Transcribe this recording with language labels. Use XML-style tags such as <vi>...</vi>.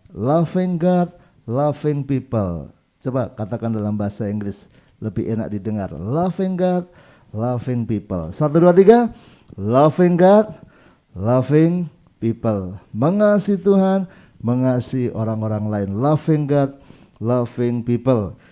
<en>Loving God, loving people.</en> <id>Coba katakan dalam bahasa Inggris, lebih enak didengar.</id> <en>Loving God, loving people. 1, 2, 3. Loving God, loving people.</en> <id>Mengasihi Tuhan, mengasihi orang-orang lain.</id> <en>Loving God, loving people.</en>